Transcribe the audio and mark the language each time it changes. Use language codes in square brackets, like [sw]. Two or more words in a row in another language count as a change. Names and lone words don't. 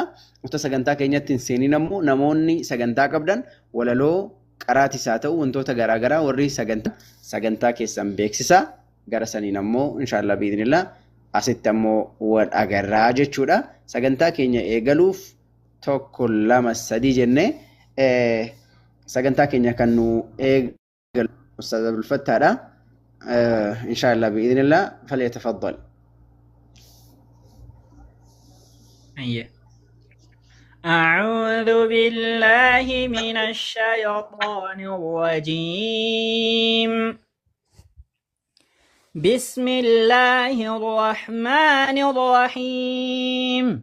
[om] Uta sagantaa keenyatti hin seenin ammoo namoonni sagantaa qabdan walaloo qaraatis haa ta'u wantoota garaagaraa warri sagantaa keessan beeksisaa gara saniin ammoo [ar] إن شاء الله بإذن الله [om] asitti ammoo wal agarraa jechuudha. Sagantaa keenya eegaluuf 1 2 3 jennee sagantaa keenya kan nu eegalu Ustaaz Abdul Fattaadha. [ar] إن شاء الله بإذن الله فليتفضل. أعوذ بالله من الشيطان الرجيم. بسم الله الرحمن الرحيم.